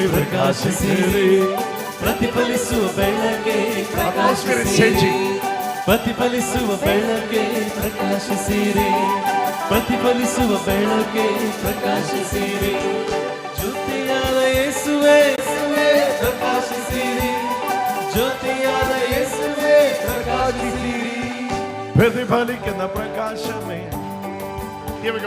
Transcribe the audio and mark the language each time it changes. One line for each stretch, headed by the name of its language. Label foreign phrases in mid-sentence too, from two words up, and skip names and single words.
Kannada: ಪ್ರಕಾಶಿಸಿರಿ, ಪ್ರತಿಫಲಿಸುವ ಬೆಳಕೆ ಪ್ರಕಾಶಿಸಿರಿ, ಪ್ರತಿಫಲಿಸುವ ಬೆಳಕೆ ಪ್ರಕಾಶಿಸಿರಿ, ಪ್ರತಿಫಲಿಸುವ ಬೆಳಕೆ ಪ್ರಕಾಶಿಸಿರಿ. ಜ್ಯೋತಿಯಾದ ಯೇಸುವೇ ಪ್ರಕಾಶಿಸಿರಿ, ಜ್ಯೋತಿಯಾದ ಯೇಸುವೇ ಪ್ರಕಾಶಿಸಿರಿ.
Malayalam: പ്രതിഫലിക്കുന്ന പ്രകാശമേ.
English: Here we go.